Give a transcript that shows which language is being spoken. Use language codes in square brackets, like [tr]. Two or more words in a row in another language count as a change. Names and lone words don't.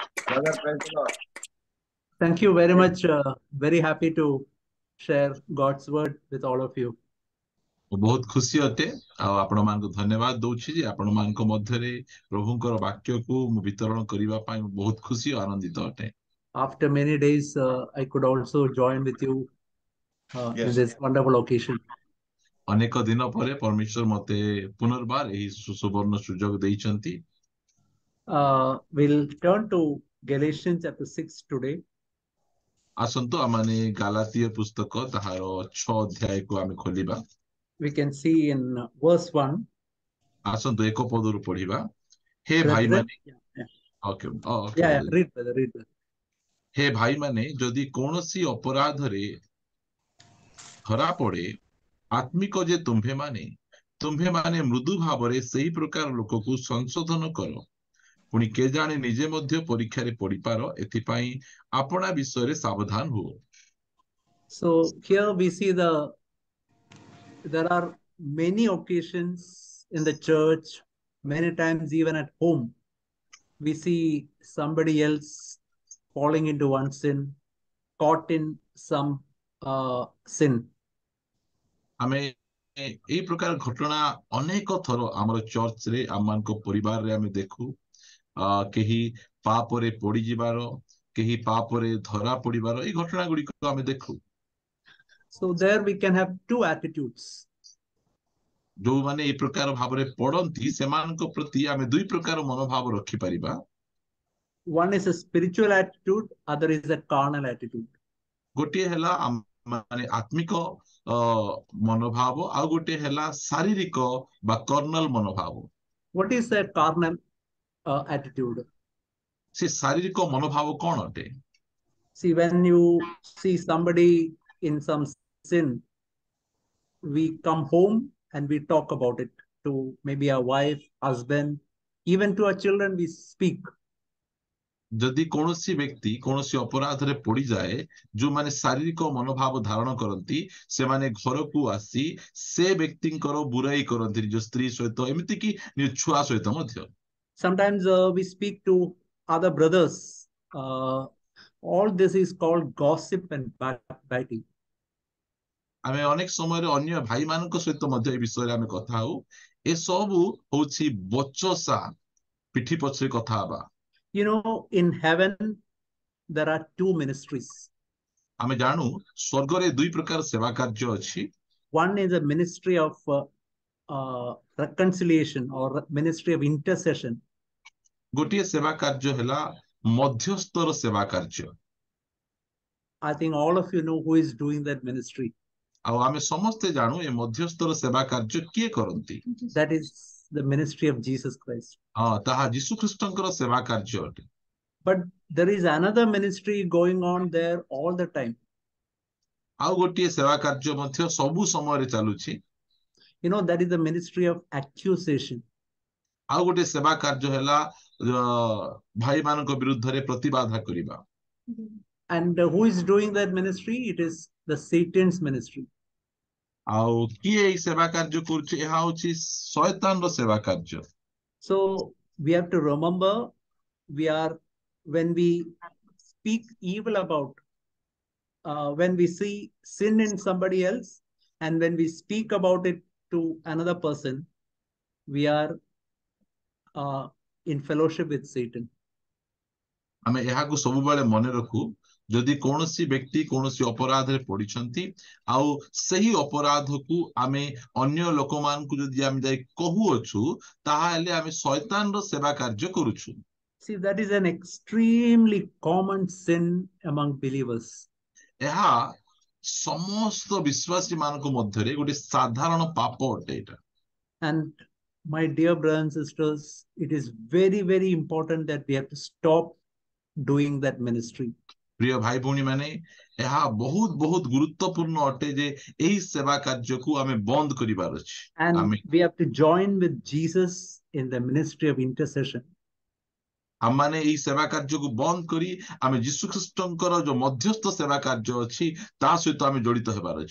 [en] Brother, praise the Lord. Thank you very Yes. much. Very happy to share God's word with all of you. [or] ମୁଁ ବହୁତ ଖୁସି ଅଟେ ଆଉ ଆପଣ ମାନଙ୍କୁ ଧନ୍ୟବାଦ ଦଉଛି ଯେ ଆପଣ ମାନଙ୍କ ମଧ୍ୟରେ ପ୍ରଭୁଙ୍କର ବାକ୍ୟକୁ ମୁଁ ବିତରଣ କରିବା ପାଇଁ ମୁଁ ବହୁତ ଖୁସି ଓ ଆନନ୍ଦିତ ଅଟେ। [en] After many days, I could also join with you in Yes. this wonderful occasion. [or] ଅନେକ ଦିନ ପରେ ପରମେଶ୍ୱର ମତେ ପୁନର୍ବାର ଏହି ସୁବର୍ଣ୍ଣ ସୁଯୋଗ ଦେଇଛନ୍ତି। [en] We'll turn to Galatians chapter 6 today. [or] ଆସନ୍ତୁ ଆମମାନେ ଗାଲାତୀୟ ପୁସ୍ତକ ତାହାର 6 ଅଧ୍ୟାୟକୁ ଆମେ ଖୋଲିବା। [en] We can see in verse 1. [or] ଆସନ୍ତୁ ଏକ ପଦରୁ ପଢିବା। ହେ [en] Brethren, [or] ଭାଇମାନେ [en] read, brother, read, brother. [or] ହେ ଭାଇମାନେ ଯଦି କୌଣସି ଅପରାଧରେ ଧରା ପଡେ ଆତ୍ମିକ ଯେ ତୁମ୍ଭେମାନେ ମୃଦୁ ଭାବରେ ସେହି ପ୍ରକାର ଲୋକକୁ ସଂଶୋଧନ କର। ପୁଣି କେଜାଣେ ନିଜେ ମଧ୍ୟ ପରୀକ୍ଷାରେ ପଡିପାର ଏଥିପାଇଁ ଆପଣା ବିଷୟରେ ସାବଧାନ ହୁଅ। [en] So here we see there are many occasions in the church, many times even at home, we see somebody else falling into one sin, caught in some sin. [or] ଆମେ ଏହି ପ୍ରକାର ଘଟଣା ଅନେକ ଥର ଆମର ଚର୍ଚ୍ଚରେ ଆମମାନଙ୍କ ପରିବାରରେ ଆମେ ଦେଖୁ। କେହି ପାପରେ ପଡିଯିବାର, କେହି ପାପରେ ଧରା ପଡିବାର ଏହି ଘଟଣା ଗୁଡିକ ଆମେ ଦେଖୁ। [en] So there we can have two attitudes. [or] ଯୋଉମାନେ ଏହି ପ୍ରକାର ଭାବରେ ପଡନ୍ତି ସେମାନଙ୍କ ପ୍ରତି ଆମେ ଦୁଇ ପ୍ରକାର ମନୋଭାବ ରଖିପାରିବା। [en] One is a spiritual attitude, other is a carnal attitude. [or] ଗୋଟିଏ ହେଲା ମାନେ ଆତ୍ମିକ ମନୋଭାବ, ଆଉ ଗୋଟିଏ ହେଲା ଶାରୀରିକ ବା କର୍ଣ୍ଣାଲ ମନୋଭାବ। [en] What is that carnal attitude? [or] ସେ ଶାରୀରିକ ମନୋଭାବ କଣ ଅଟେ? [en] See, when you see somebody in some sin, we come home and we talk about it to maybe our wife, husband, even to our children we speak. [or] ଯଦି କୌଣସି ବ୍ୟକ୍ତି କୌଣସି ଅପରାଧରେ ପଡିଯାଏ, ଯୋଉମାନେ ଶାରୀରିକ ମନୋଭାବ ଧାରଣ କରନ୍ତି ସେମାନେ ଘରକୁ ଆସି ସେ ବ୍ୟକ୍ତିଙ୍କର ବୁରାଇ କରନ୍ତି ନିଜ ସ୍ତ୍ରୀ ସହିତ, ଏମିତି କି ନିଜ ଛୁଆ ସହିତ ମଧ୍ୟ। [en] Sometimes we speak to other brothers. All this is called gossip and backbiting. [or] ଆମେ ଅନେକ ସମୟରେ ଅନ୍ୟ ଭାଇମାନଙ୍କ ସହିତ ମଧ୍ୟ ଏ ବିଷୟରେ ଆମେ କଥା ହଉ। ଏସବୁ ହଉଛି ବଚସା, ପିଠି ପଛରେ କଥା ହେବା। [en] You know, in heaven there are two ministries. [or] ଆମେ ଜାଣୁ ସ୍ୱର୍ଗରେ ଦୁଇ ପ୍ରକାର ସେବା କାର୍ଯ୍ୟ ଅଛି। [en] One is a ministry of reconciliation or ministry of intercession. [or] ଗୋଟିଏ ସେବା କାର୍ଯ୍ୟ ହେଲା ମଧ୍ୟସ୍ଥର ସେବା କାର୍ଯ୍ୟ। [en] I think all of you know who is doing that ministry. [or] ଆଉ ଆମେ ସମସ୍ତେ ଜାଣୁ ଏ ମଧ୍ୟସ୍ଥର ସେବା କାର୍ଯ୍ୟ କିଏ କରନ୍ତି। [en] That is the ministry of Jesus Christ. [or] ତାହା ଯୀଶୁ ଖ୍ରୀଷ୍ଟଙ୍କର ସେବା କାର୍ଯ୍ୟ ଅଟେ। [en] But there is another ministry going on there all the time. [or] ଆଉ ଗୋଟିଏ ସେବା କାର୍ଯ୍ୟ ମଧ୍ୟ ସବୁ ସମୟରେ ଚାଲୁଛି। [en] You know, that is the ministry of accusation. [or] ଆଉ ଗୋଟିଏ ସେବା କାର୍ଯ୍ୟ ହେଲା ଭାଇମାନଙ୍କ ବିରୁଦ୍ଧରେ ପ୍ରତିବାଦ କରିବା। [en] And who is doing that ministry? It is the Satan's ministry. [or] ଆଉ କିଏ ଏହି ସେବା କାର୍ଯ୍ୟ କରୁଛି? ଏହା ହେଉଛି ଶୟତାନର ସେବା କାର୍ଯ୍ୟ। [en] So we have to remember, when we speak evil about, when we see sin in somebody else, and when we speak about it to another person, we are in fellowship with Satan. [or] ଆମେ ଏହାକୁ ସବୁବେଳେ ମନେ ରଖୁ, ଯଦି କୌଣସି ବ୍ୟକ୍ତି କୌଣସି ଅପରାଧରେ ପଡିଛନ୍ତି ଆଉ ସେହି ଅପରାଧକୁ ଆମେ ଅନ୍ୟ ଲୋକମାନଙ୍କୁ ଯଦି ଆମେ ଯାଇ କହୁଅଛୁ, ତାହେଲେ ଆମେ ଶୟତାନର ସେବା କାର୍ଯ୍ୟ କରୁଛୁ। [en] See, that is an extremely common sin among believers. [or] ଏହା ସମସ୍ତ ବିଶ୍ୱାସୀ ମାନଙ୍କ ମଧ୍ୟରେ ଗୋଟେ ସାଧାରଣ ପାପ ଅଟେ ଏଇଟା। [en] And my dear brothers and sisters, it is very, very important that we have to stop doing that ministry. [or] ପ୍ରିୟ ଭାଇ ଭଉଣୀ ମାନେ, ଏହା ବହୁତ ବହୁତ ଗୁରୁତ୍ୱପୂର୍ଣ୍ଣ ଅଟେ ଯେ ଏହି ସେବା କାର୍ଯ୍ୟକୁ ଆମେ ବନ୍ଦ କରିବାର ଅଛି। [en] And we have to join with Jesus in the ministry of intercession. [or] ଆମମାନେ ଏହି ସେବା କାର୍ଯ୍ୟକୁ ବନ୍ଦ କରି ଆମେ ଯୀଶୁ ଖ୍ରୀଷ୍ଟଙ୍କର ଯୋଉ ମଧ୍ୟସ୍ଥ ସେବା କାର୍ଯ୍ୟ ଅଛି ତା ସହିତ ଆମେ ଜଡିତ ହେବାର ଅଛି।